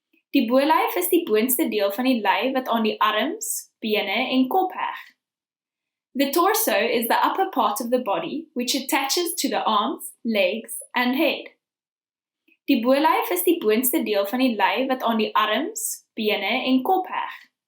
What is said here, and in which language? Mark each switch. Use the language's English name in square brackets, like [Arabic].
[Afrikaans] Die bolyf is die boonste deel van die lyf wat aan die arms, bene en kop heg. [English] The torso is the upper part of the body which attaches to the arms, legs and head. [Afrikaans] Die bolyf is die boonste deel van die lyf wat aan die arms, bene en kop heg.